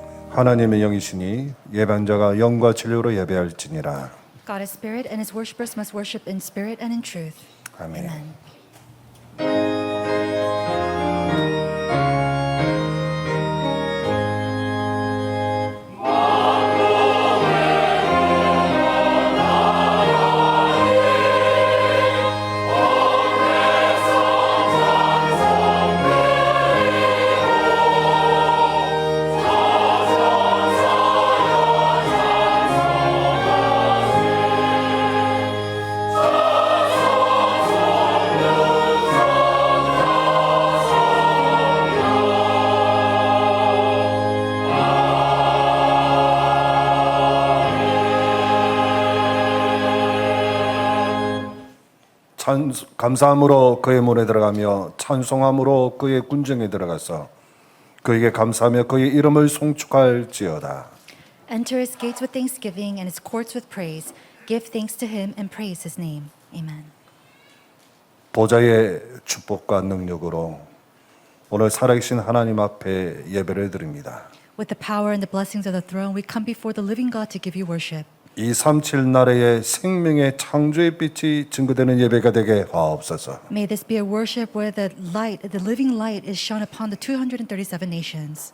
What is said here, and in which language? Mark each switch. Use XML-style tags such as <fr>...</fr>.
<ko>하나님의 영이시니 예배자가 영과 진리로 예배할지니라.</ko> <en>God is spirit, and his worshippers must worship in spirit and in truth.</en> <ko>아멘.</ko> <en>Amen.</en> <ko>감사함으로 그의 문에 들어가며 찬송함으로 그의 군정에 들어가서 그에게 감사하며 그의 이름을 송축할지어다.</ko> <en>Enter his gates with thanksgiving and his courts with praise. Give thanks to him and praise his name. Amen.</en> <ko>보좌의 축복과 능력으로 오늘 살아계신 하나님 앞에 예배를 드립니다.</ko> <en>With the power and the blessings of the throne, we come before the living God to give you worship.</en> <ko>237 나라의 생명의 창조의 빛이 증거되는 예배가 되게 하옵소서.</ko> <en>May this be a worship where the light, the living light, is shone upon the 237 nations.</en>